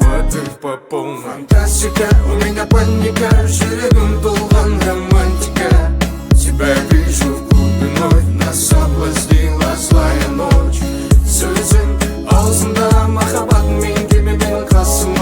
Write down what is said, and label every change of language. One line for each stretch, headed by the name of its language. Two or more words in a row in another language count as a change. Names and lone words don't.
Russian: любовь по полной. Фантастика, у меня паника,
Kazakh: жүрегім толған романтика.
Russian: Тебя вижу в клубе вновь, нас соблазнила злая ночь.
Kazakh: Сөзің аузында махаббат, мен келме менің қасыма.